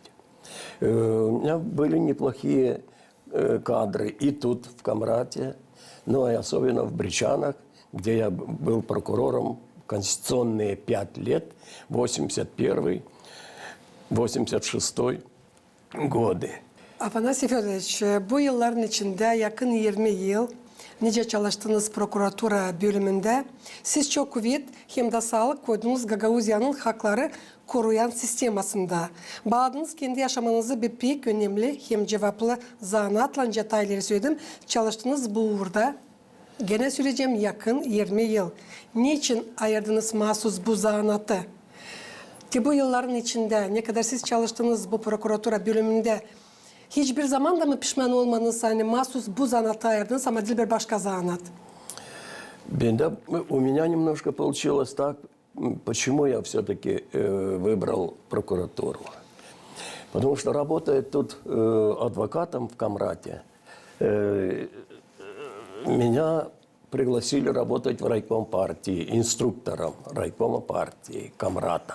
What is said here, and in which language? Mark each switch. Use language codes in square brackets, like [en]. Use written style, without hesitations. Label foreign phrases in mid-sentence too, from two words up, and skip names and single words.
[ru] У меня были неплохие кадры и тут, в Камрате, ну и особенно в Бричанах, где я был прокурором конституционные 5 лет, 81-86 годы. [gag] Afanasy Fedorovich, bu yılların içinde yakın 20 yıl nice çalıştığınız prokuratura bölümünde siz çok kuvvet hem de sağlık koydunuz Gagauzyanın hakları koruyan sistemasında. Bağladınız kendi yaşamanızı bir pek önemli hem cevaplı zanaatla detayları söyledim. Çalıştınız bu uğurda. Gene süreceğim yakın 20 yıl. Niçin ayırdınız mahsus bu zanaatı? Ki bu yılların içinde ne kadar siz çalıştınız bu prokuratura bölümünde hiçbir zaman da mı pişman olmanız, hani mahsus bu zanaata ayırdınız ama bir başka zanaat? [ru] У меня немножко получилось так, почему я все-таки выбрал прокуратуру. Потому что работая тут адвокатом в Камрате, меня пригласили работать в райком партии, инструктором райкома партии Камрата.